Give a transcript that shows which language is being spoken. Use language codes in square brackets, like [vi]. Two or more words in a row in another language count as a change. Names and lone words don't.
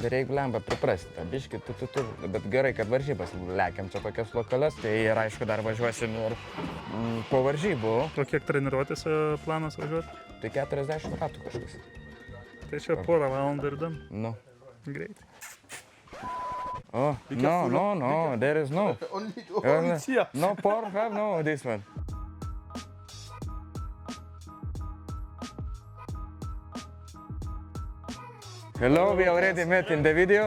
[lt] Tai reikia lemba priprasti, tą biškį, bet gerai, kad varžybas lekiam čia tokias lokalias, tai ir aišku dar važiuosim ir po varžybų. O kiek treniruotėse planas važiuoti? Tai 40 ratų kažkas. Tai čia porą valandų ir dam. Nu. Greitai. [en] Oh, no, there is no. Only here. No pork, no, this one. Hello, we already met in the video.